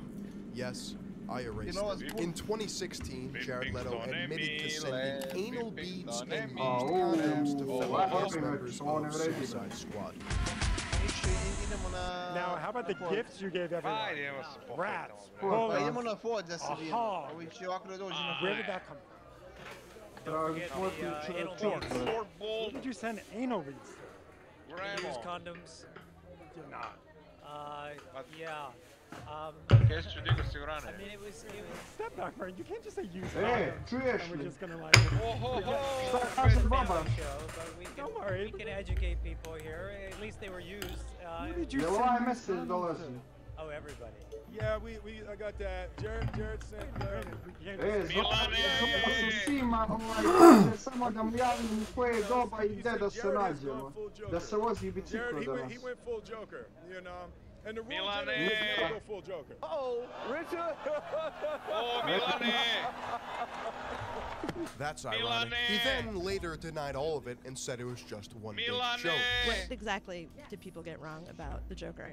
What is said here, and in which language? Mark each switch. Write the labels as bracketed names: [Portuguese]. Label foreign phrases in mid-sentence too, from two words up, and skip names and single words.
[English] Yes, I erased it. In 2016, Jared Leto admitted to sending anal beads and used condoms to fellow cast members of Suicide Squad. Now, how about the gifts you gave everyone? Rats. [Serbian] Idemo na Ford da se vidimo. Ovi će ovako da dođu na Ford. [English] Where did that come from? Where did you send anal beads? Use condoms. Did not. Yeah. I mean, it was. Step back, Brian. You can't just say use Hey, condoms. And we're just gonna like. Don't worry. We can educate people here. At least they were used. Who did you send condoms to? Oh, everybody. Yeah, I got that. Jared sent. [Serbian] Svima, samo da mu javim koje doba i gde da se nađemo. Da se vozi biciklo danas. [English] He went full Joker, you know. And the real Jared was gonna go full Joker. Oh, Richard! Oh, Milane! That's ironic. He then later denied all of it and said it was just one big joke. What exactly did people get wrong about the Joker?